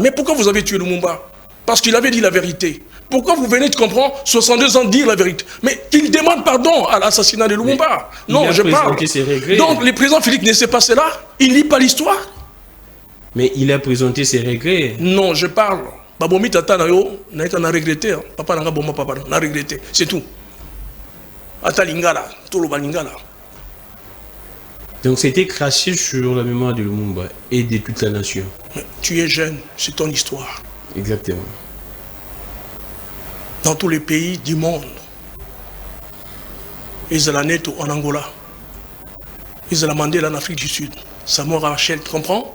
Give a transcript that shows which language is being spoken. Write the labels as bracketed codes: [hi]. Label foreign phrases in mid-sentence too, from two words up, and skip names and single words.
[fr] Mais pourquoi vous avez tué Lumumba? Parce qu'il avait dit la vérité. Pourquoi vous venez de comprendre 62 ans dire la vérité? Mais qu'il demande pardon à l'assassinat de Lumumba. Non, je parle. Donc, le président Félix ne sait pas cela. Il ne lit pas l'histoire. Mais il a présenté ses regrets. Non, je parle. [ln] Babomi tata na yo, na regretté. [fr] Papa n'a pas regretté. C'est tout. Ata lingala, tout le lingala. Donc c'était craché sur la mémoire de Lumumba et de toute la nation. Mais tu es jeune, c'est ton histoire. Exactement. Dans tous les pays du monde, Izalaneto en Angola, Izala Mandela en Afrique du Sud, Samuel Rachel, tu comprends?